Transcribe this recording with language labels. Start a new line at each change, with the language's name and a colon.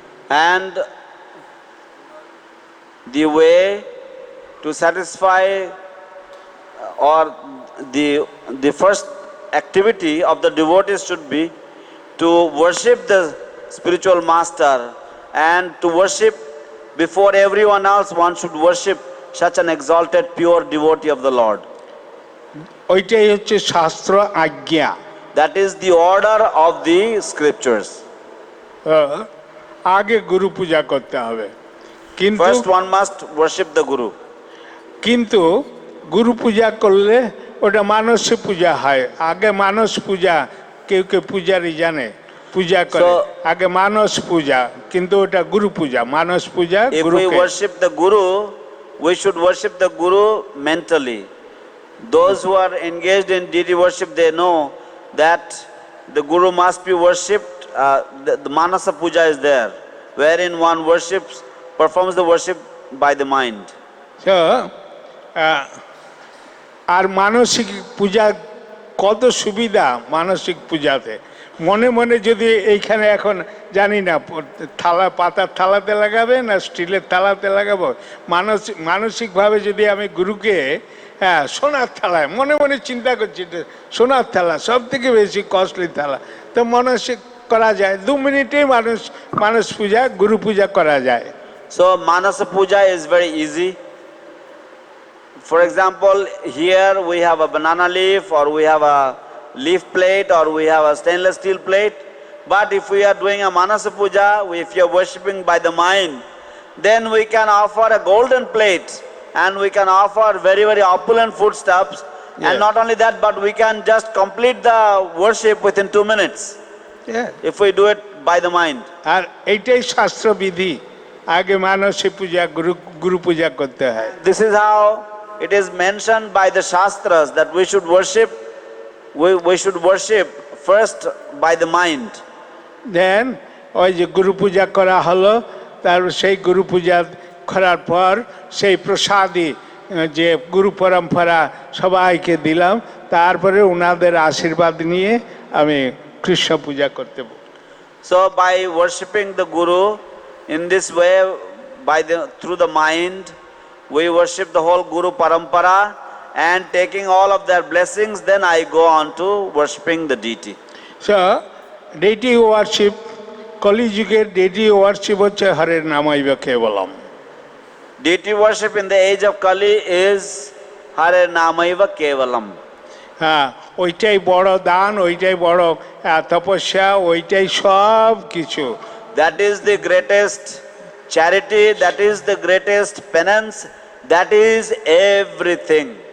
English: And the way to satisfy or the first activity of the devotees should be to worship the spiritual master, and to worship before everyone else one should worship such an exalted pure devotee of the Lord.
Bangla: ওইটাই হচ্ছে শাস্ত্র আজ্ঞা।
English: That is the order of the scriptures.
Bangla: আগে গুরু পূজা করতে হবে, কিন্তু
English: First one must worship the Guru.
Bangla: কিন্তু গুরু পূজা করলে ওটা মানসিক পূজা হয়। আগে মানস পূজা, কেউ কেউ পূজারি জানে পূজা করে,
English: So-
Bangla: আগে মানস পূজা, কিন্তু ওটা গুরু পূজা। মানস পূজা
English: If we
Bangla: গুরুকে।
English: worship the Guru, we should worship the Guru mentally. Those who are engaged in deity worship, they know that the Guru must be worshipped. The Manasa Puja is there, wherein one worships, performs the worship by the mind.
Bangla: So, আর মানসিক পূজা কত সুবিধা মানসিক পূজাতে। মনে মনে যদি এইখানে এখন জানি না থালা, পাতার থালাতে লাগাবে না স্টিলের থালাতে লাগাবো, মানসিকভাবে যদি আমি গুরুকে সোনার থালায় মনে মনে চিন্তা করছি, সোনার থালা সব থেকে বেশি কস্টলি থালা, তো মানসিক করা যায় 2 মিনিটেই মানুষ পূজা, গুরু পূজা করা যায়।
English: So Manasa Puja is very easy. For example, here we have a banana leaf, or we have a leaf plate, or we have a stainless steel plate. But if we are doing a Manasa Puja, if you are worshipping by the mind, then we can offer a golden plate, and we can offer very, very opulent foodstuffs. And Yeah. not only that, but we can just complete the worship within 2 minutes if we do it by the mind.
Bangla: আর এইটাই শাস্ত্রবিধি, আগে মানসিক পূজা গুরু পূজা করতে হয়।
English: This is how it is mentioned by the Shastras that we should worship. We should worship first by the mind.
Bangla: দেন ওই যে গুরু পূজা করা হলো, তার সেই গুরু পূজা করার পর সেই প্রসাদী যে গুরু পরম্পরা সবাইকে দিলাম, তারপরে ওনাদের আশীর্বাদ নিয়ে আমি কৃষ্ণ পূজা করতে।
English: So by worshipping the Guru in this way, through the mind, we worship the whole Guru Parampara, and taking all of their blessings, then I go on to worshipping the deity. So deity worship,
Bangla: কলিযুগের deity worship হচ্ছে হরের নামাইবা কেবলম।
English: Deity worship in the age of Kali is Hare Namaiva Kevalam.
Bangla: হ্যাঁ, ওইটাই বড় দান, ওইটাই বড় তপস্যা, ওইটাই সব কিছু।
English: That is the greatest charity, that is the greatest penance, that is everything.